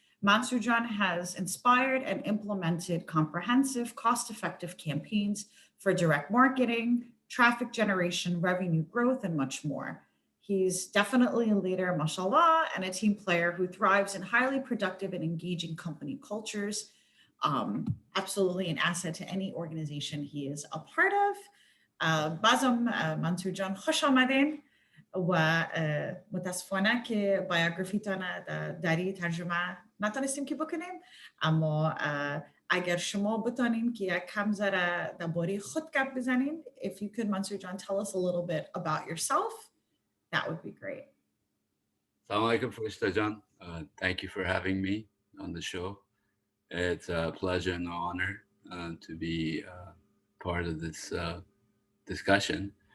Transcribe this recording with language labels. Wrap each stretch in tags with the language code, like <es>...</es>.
<en>Mansoor Jan has inspired and implemented comprehensive, cost-effective campaigns for direct marketing, traffic generation, revenue growth, and much more. He's definitely a leader, mashallah, and a team player who thrives in highly productive and engaging company cultures. Absolutely an asset to any organization he is a part of.</en> <fa>Bazam Mansoor Jan, خوش آمدین و متاسفانه که بایوگرافیتان داری ترجمه نتونستیم که بکنیم، اما اگر شما بتونین که یک کم ذره درباره خود گپ بزنین.</fa> <en>If you could, Mansoor Jan, tell us a little bit about yourself, that would be great. Assalamu alaikum, Farishta Jan. Thank you for having me on the show. It's a pleasure and an honor to be part of this discussion.</en>